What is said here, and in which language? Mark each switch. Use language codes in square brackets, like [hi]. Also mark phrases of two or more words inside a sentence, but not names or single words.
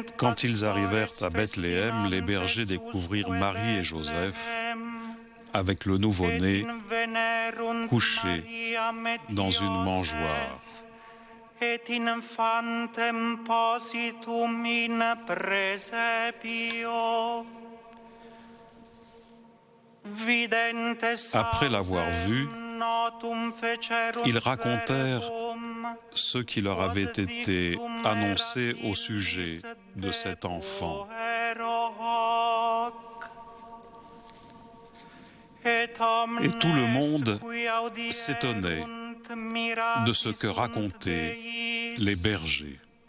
[fr] Quand ils arrivèrent à Bethléem, les bergers découvrirent Marie et Joseph avec le nouveau-né couché dans une mangeoire. [la] et infantem positum in presepio. [fr] Après l'avoir vu, ils racontèrent ce qui leur avait été annoncé au sujet de cet enfant. Et tout le monde s'étonnait de ce que racontaient les bergers.